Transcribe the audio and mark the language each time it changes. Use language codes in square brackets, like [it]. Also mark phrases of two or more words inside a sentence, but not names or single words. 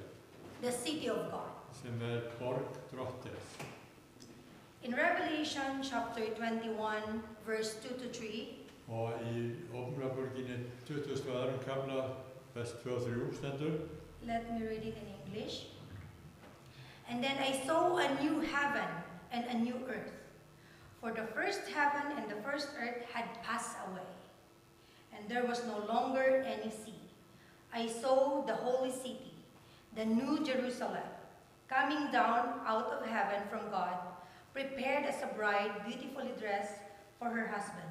[en] The city of God. [is] Sem borg Drottins. [en] In Revelation chapter 21 verse 2-3. [is] Og í Ópeningabókinni 22. kafla vers 2-3 stendur: [en] Let me read it in English. And then I saw a new heaven and a new earth. For the first heaven and the first earth had passed away, and there was no longer any sea. I saw the holy city, the new Jerusalem, coming down out of heaven from God, prepared as a bride beautifully dressed for her husband.